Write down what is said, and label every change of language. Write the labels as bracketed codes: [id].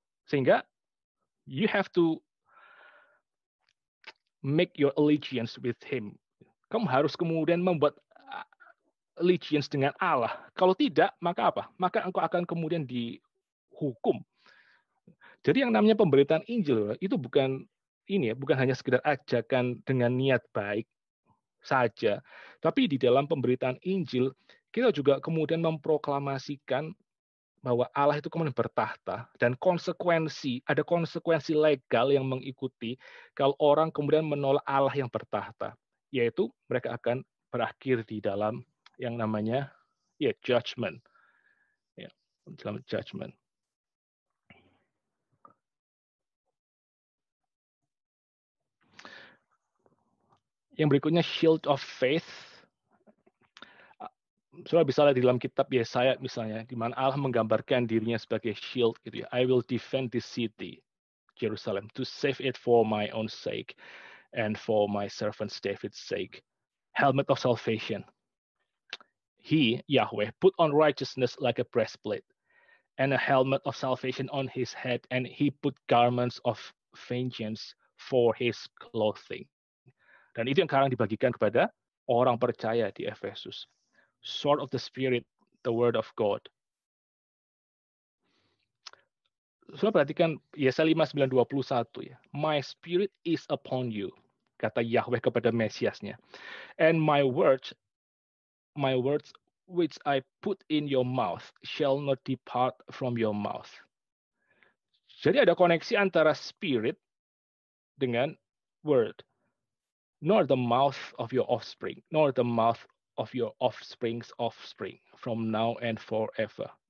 [en] Sehingga you have to make your allegiance with him. [id] Kamu harus kemudian membuat allegiance dengan Allah. Kalau tidak, maka apa? Maka engkau akan kemudian dihukum. Jadi yang namanya pemberitaan Injil itu bukan ini ya, bukan hanya sekedar ajakan dengan niat baik saja, tapi di dalam pemberitaan Injil kita juga kemudian memproklamasikan bahwa Allah itu kemudian bertahta dan ada konsekuensi legal yang mengikuti kalau orang kemudian menolak Allah yang bertahta, yaitu mereka akan berakhir di dalam yang namanya judgment. Ya, dalam judgment. Yang berikutnya [en] shield of faith. [id] Saudara bisa lihat di dalam kitab Yesaya misalnya, di mana Allah menggambarkan dirinya sebagai shield gitu ya. [en] I will defend this city, Jerusalem, to save it for my own sake and for my servant David's sake. Helmet of salvation. He, Yahweh, put on righteousness like a breastplate and a helmet of salvation on his head, and he put garments of vengeance for his clothing. [id] Dan itu yang sekarang dibagikan kepada orang percaya di Efesus. [en] Sword of the Spirit, the Word of God. [id] Saudara perhatikan Yesaya 59:21 ya. [en] My spirit is upon you, [id] kata Yahweh kepada Mesiasnya. [en] And my words which I put in your mouth shall not depart from your mouth. [id] Jadi ada koneksi antara spirit dengan word. [en] Nor the mouth of your offspring, nor the mouth of your offspring's offspring, from now and forever.